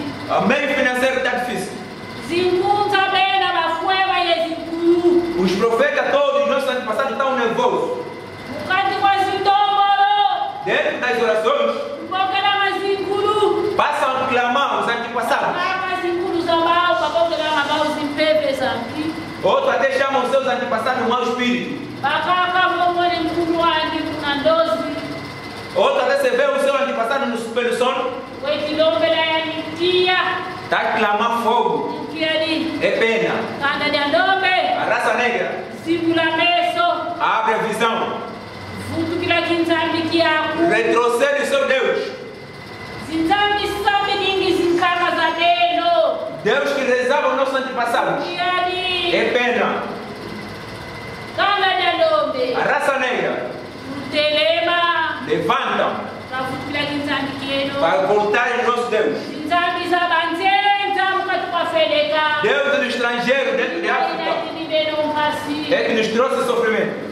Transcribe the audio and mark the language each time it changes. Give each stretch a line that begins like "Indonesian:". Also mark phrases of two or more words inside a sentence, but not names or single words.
Portuguese: o meio financeiro está difícil.
Kongo: Zingunza bena bafueva yezikulu.
Portuguese: Os profetas todos, nossos antepassados, estão nervosos.
Kongo: Mukati kwa zitombolo.
Portuguese: Dentro das orações,
Kongo: Mbokela mazikulu.
Portuguese: passam a clamar os antepassados.
Kongo: Kama zikulu zambao babokela mabao zimpepe zanki.
Portuguese: Outros até chamam os seus antepassados de mau espírito.
Kongo: Bakaka mbongole mkulu wangi kuna ndozi.
Portuguese: Outros até se vê o seu antepassado no super sono.
Kongo: Wekilombela yanitia.
Portuguese: Está a clamar fogo.
Kongo: Nkiani.
Portuguese: É pena.
Kongo: Kanda ya ndombe.
Portuguese: A raça negra
Kongo: Zibula meso.
Portuguese: abre a visão.
Kongo: Vutu kila kinzambi kiaku.
Portuguese: Retrocede o seu Deus.
Kongo: Zinzambi sambi ningi zinkama za deno.
Portuguese: Deus que rezava os nossos antepassados.
Kongo: Nkiani.
Portuguese: É pena.
Kongo: Kanda ya ndombe.
Portuguese: A raça negra
Kongo: Telema.
Portuguese: levantam
Kongo: Vutu kila kinzambi kieno.
Portuguese: para voltar em nosso Deus.
Kongo: Zinzambi za banzenza mukatu kwa feleka.
Portuguese: Deus do estrangeiro dentro de África é que nos trouxe sofrimento.